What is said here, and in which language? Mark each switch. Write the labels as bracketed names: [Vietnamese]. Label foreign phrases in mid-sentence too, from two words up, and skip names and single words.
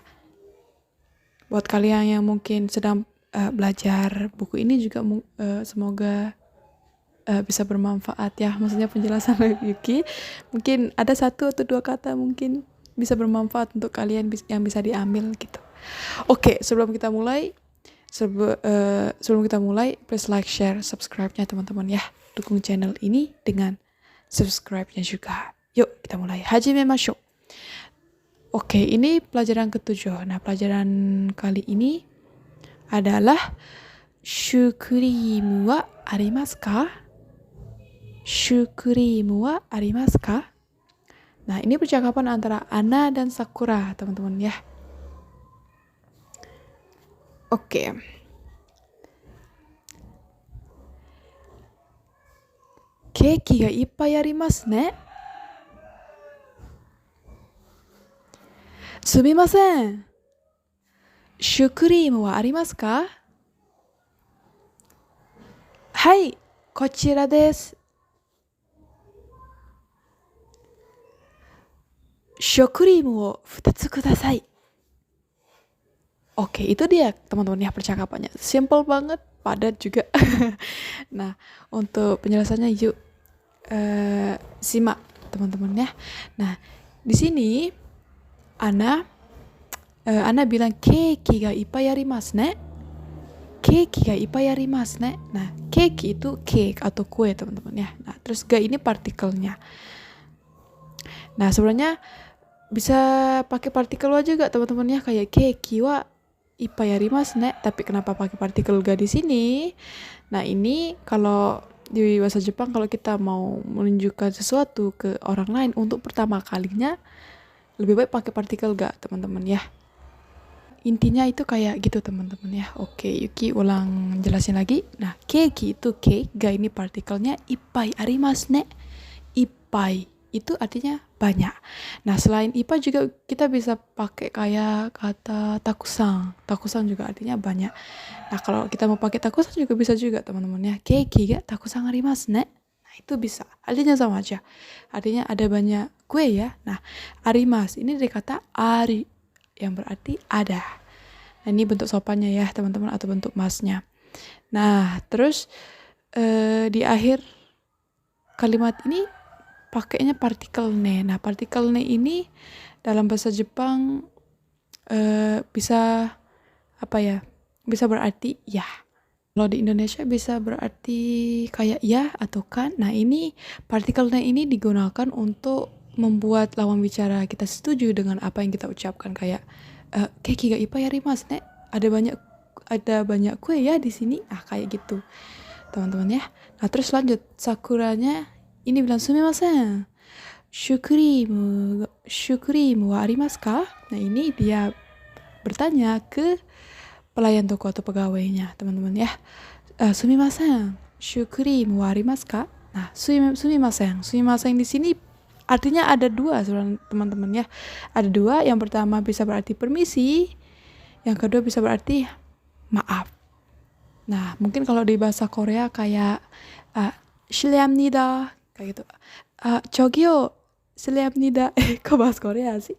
[Indonesian] Buat kalian yang mungkin sedang belajar buku ini juga semoga bisa bermanfaat ya. Maksudnya penjelasan Yuki mungkin ada 1 atau 2 kata mungkin bisa bermanfaat untuk kalian yang bisa diambil gitu. Oke, sebelum kita mulai [English] please like, share, [Indonesian] subscribe-nya teman-teman ya. Dukung channel ini dengan subscribe-nya juga. Yuk kita mulai. Hajimemashou. Oke, ini pelajaran ke-7. Nah, pelajaran kali ini adalah [Japanese] シュークリームはありますか? シュークリームはありますか? [Indonesian] Nah, ini percakapan antara Ana dan Sakura, teman-teman ya. Oke. [Japanese] ケーキがいっぱいありますね. Sumimasen. シュークリームはありますか? はい、こちらです. シュークリームを2つください. [Indonesian] Oke, itu dia teman-teman ya percakapannya. Simple banget, padat juga. Nah, untuk penjelasannya yuk simak teman-teman ya. Nah, di sini Ana bilang [Japanese] ケーキがいっぱいありますね. ケーキがいっぱいありますね. [Indonesian] Nah, keiki itu cake atau kue teman-teman ya. Nah, terus ga ini partikelnya. Nah, sebenarnya bisa pakai partikel wa juga teman-teman ya, kayak [Japanese] ケーキはいっぱいありますね. [Indonesian] Tapi kenapa pakai partikel ga di sini? Nah, ini kalau di bahasa Jepang kalau kita mau menunjukkan sesuatu ke orang lain untuk pertama kalinya lebih baik pakai partikel ga teman-teman ya. Intinya itu kayak gitu teman-teman ya. Oke, Yuki ulang jelasin lagi. Nah, keiki itu cake, ga ini partikelnya, [Japanese] いっぱいありますね. [Indonesian] Ippai itu artinya banyak. Nah, selain ippai juga kita bisa pakai kayak kata takusan. Takusan juga artinya banyak. Nah, kalau kita mau pakai takusan juga bisa juga teman-teman ya. [Japanese] ケーキがたくさんありますね. [Indonesian] Nah, itu bisa. Artinya sama aja. Artinya ada banyak kue ya. Nah, arimasu ini dari kata ari yang berarti ada. Nah, ini bentuk sopannya ya teman-teman atau bentuk masnya. Nah, terus di akhir kalimat ini pakainya partikel ne. Nah, partikel ne ini dalam bahasa Jepang bisa apa ya? Bisa berarti ya. Kalau di Indonesia bisa berarti kayak ya atau kan. Nah, ini partikel ne ini digunakan untuk membuat lawan bicara kita setuju dengan apa yang kita ucapkan, kayak [Japanese] ケーキがいっぱいありますね. [Indonesian] Ada banyak kue ya di sini. Kayak gitu. Teman-teman ya. Nah, terus lanjut. Sakuranya ini bilang sumimasen. [Japanese] シュークリームはありますか? [Indonesian] Nah, ini dia bertanya ke pelayan toko atau pegawainya, teman-teman ya. [Japanese] Sumimasen. シュークリームはありますか? Nah, sumimasen. [Indonesian] Sumimasen di sini artinya ada 2 sebenarnya teman-teman ya. Ada 2. Yang pertama bisa berarti permisi. Yang kedua bisa berarti maaf. Nah, mungkin kalau di bahasa Korea kayak 실례합니다 kayak gitu. [Korean] 저기요, 실례합니다. [Indonesian] Kok bahasa Korea sih?